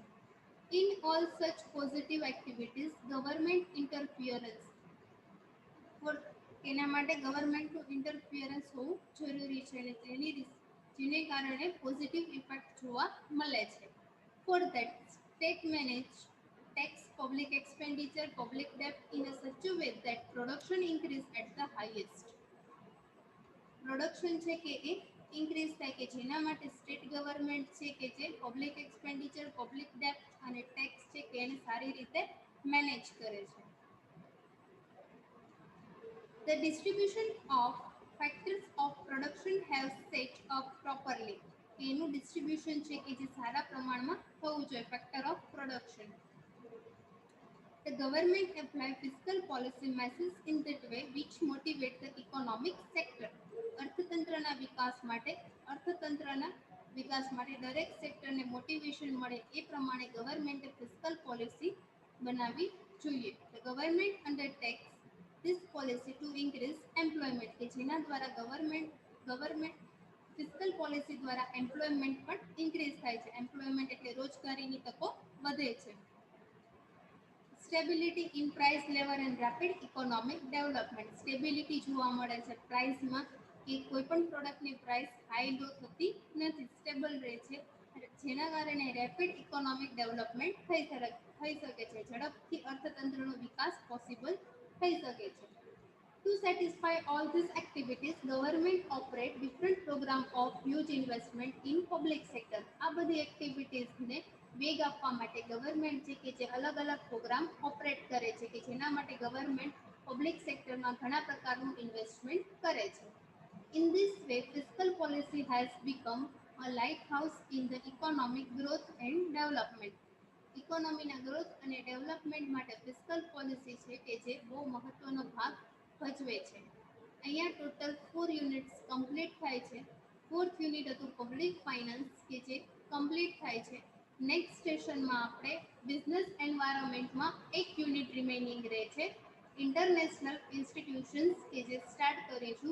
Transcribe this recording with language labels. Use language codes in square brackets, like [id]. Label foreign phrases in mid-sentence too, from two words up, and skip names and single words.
[en] in all such positive activities government interference, [gu] એના માટે ગવર્મેન્ટનું ઇન્ટરફિયરન્સ હોવું જરૂરી છે અને જેને કારણે [en] positive effect [gu] જોવા મળે છે. [en] for that state manage tax public expenditure, public debt in a such a way that production increase at the highest. [gu] પ્રોડક્શન છે કે એ ઇન્ક્રીઝ થાય કે જેના માટે [en] state government [gu] છે કે જે [en] public expenditure, public debt [gu] અને ટેક્સ છે કે એને સારી રીતે મેનેજ કરે છે. [en] The distribution of factors of production have set up properly. [gu] એનું ડિસ્ટ્રીબ્યુશન છે કે જે સારા પ્રમાણમાં થવું જોઈએ, [en] factor of production. The government apply fiscal policy measures in that way which motivate the economic sector. [gu] અર્થતંત્રના વિકાસ માટે દરેક સેક્ટરને મોટિવેશન મળે એ પ્રમાણે ગવર્મેન્ટે [en] fiscal policy [gu] બનાવવી જોઈએ. [en] The government undertakes this policy to increase employment, [gu] કે જેના દ્વારા [en] government fiscal policy [gu] દ્વારા એમ્પ્લોયમેન્ટ પણ ઇન્ક્રીઝ થાય છે. એમ્પ્લોયમેન્ટ એટલે રોજગારીની તકો વધે છે. [en] stability in price level and rapid economic development, [gu] સ્ટેબિલિટી જોવા મળે છે પ્રાઇસમાં કે કોઈ પણ પ્રોડક્ટની [en] price high low [gu] થતી નથી, સ્ટેબલ રહે છે, જેના કારણે [en] rapid economic development [gu] થઈ શકે છે, ઝડપથી અર્થતંત્રનો વિકાસ પોસિબલ થઈ શકે છે. [en] To satisfy all these activities, government operate different program of huge investment in public sector. [gu] આ બધી એક્ટિવિટીઝને વેગ આપવા માટે ગવર્મેન્ટ છે કે જે અલગ અલગ [en] program operate [gu] કરે છે કે જેના માટે ગવર્મેન્ટ પબ્લિક સેક્ટરમાં ઘણા પ્રકારનું ઇન્વેસ્ટમેન્ટ કરે છે. [en] In this way, fiscal policy has become a lighthouse in the economic growth and development. [gu] ઇકોનોમીના ગ્રોથ અને ડેવલપમેન્ટ માટે [en] fiscal policy [gu] છે કે જે બહુ મહત્વનો ભાગ ભજવે છે. અહીંયા [en] total 4 units complete [gu] થાય છે. [en] fourth unit [gu] હતું [en] public finance [gu] કે જે કમ્પ્લીટ થાય છે. નેક્સ્ટ સેશનમાં આપણે બિઝનેસ એન્વાયરમેન્ટમાં એક [en] unit remaining [gu] રહે છે, [en] international institutions [gu] કે જે સ્ટાર્ટ કરીશું.